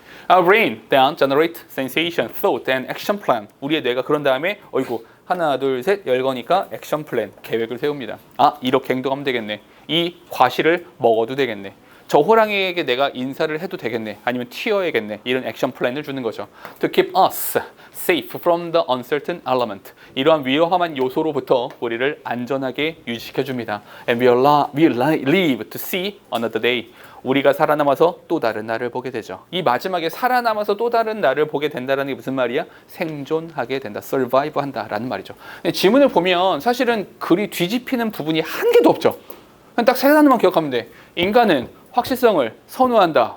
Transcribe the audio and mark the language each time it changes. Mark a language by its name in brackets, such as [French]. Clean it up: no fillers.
[English] Our brain then generate sensation, thought, and action plan. [Korean] 우리의 뇌가 그런 다음에 하나, 둘, 셋 열거니까 액션 플랜, 계획을 세웁니다. 아, 이렇게 행동하면 되겠네. 이 과실을 먹어도 되겠네. 저 호랑이에게 내가 인사를 해도 되겠네. 아니면 튀어야겠네. 이런 액션 플랜을 주는 거죠. [English] To keep us safe from the uncertain element. [Korean] 이러한 위험한 요소로부터 우리를 안전하게 유지시켜줍니다. [English] And we live to see another day. [Korean] 우리가 살아남아서 또 다른 날을 보게 되죠. 이 마지막에 살아남아서 또 다른 날을 보게 된다는 게 무슨 말이야? 생존하게 된다. survive 한다라는 말이죠. 근데 지문을 보면 사실은 글이 뒤집히는 부분이 한 개도 없죠. 그냥 딱 세 단어만 기억하면 돼. 인간은 확실성을 선호한다.